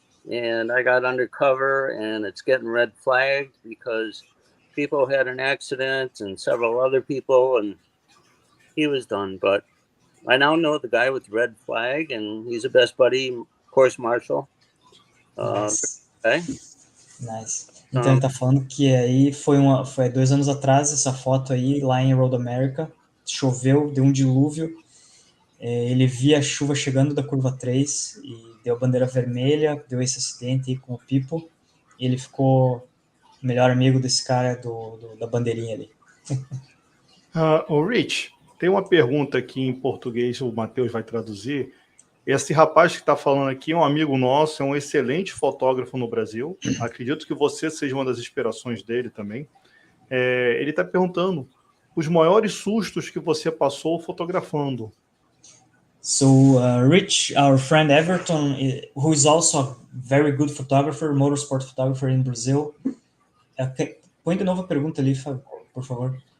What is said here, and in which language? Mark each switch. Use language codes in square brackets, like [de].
[en] And I got undercover, and it's getting red flagged because people had an accident and several other people, and he was done. But I now know the guy with the red flag, and he's a best buddy, course marshal. Nice. Okay. Nice. [pt] Então ele tá falando que aí foi 2 anos atrás essa foto aí, lá em Road America. Choveu, deu um dilúvio. Ele via a chuva chegando da curva 3 e deu a bandeira vermelha, deu esse acidente aí com o Pipo. E ele ficou o melhor amigo desse cara da bandeirinha ali. O Rich, tem uma pergunta aqui em português, o Matheus vai traduzir. Esse rapaz que está falando aqui é um amigo nosso, é um excelente fotógrafo no Brasil. Acredito que você seja uma das inspirações dele também. Ele está perguntando os maiores sustos que você passou fotografando. [en] So, Rich, our friend Everton, who is also a very good photographer, motorsport photographer in Brazil. [pt] Põe de novo a pergunta ali, por favor.